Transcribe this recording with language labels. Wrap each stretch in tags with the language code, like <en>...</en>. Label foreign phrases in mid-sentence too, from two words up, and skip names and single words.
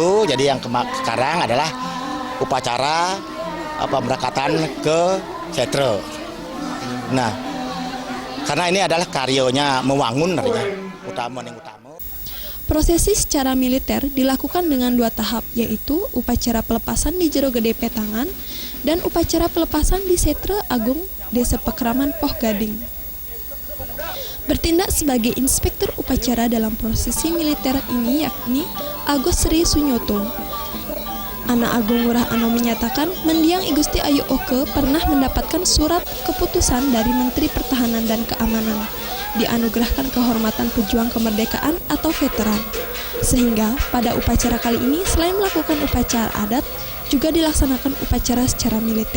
<id>Jadi yang sekarang adalah upacara pemberangkatan ke Setre. Nah, karena ini adalah karyonya mewangun utama. Prosesi secara militer dilakukan dengan 2 tahap, yaitu upacara pelepasan di Jero Gede Petangan dan upacara pelepasan di Setre Agung Desa Pekraman Poh Gading. Bertindak sebagai inspektur upacara dalam prosesi militer ini yakni Agus Sri Sunyoto. Anak Agung Ngurah Anom menyatakan mendiang I Gusti Ayu Oke pernah mendapatkan surat keputusan dari Menteri Pertahanan dan Keamanan, dianugerahkan kehormatan pejuang kemerdekaan atau veteran. Sehingga pada upacara kali ini selain melakukan upacara adat, juga dilaksanakan upacara secara militer.</id>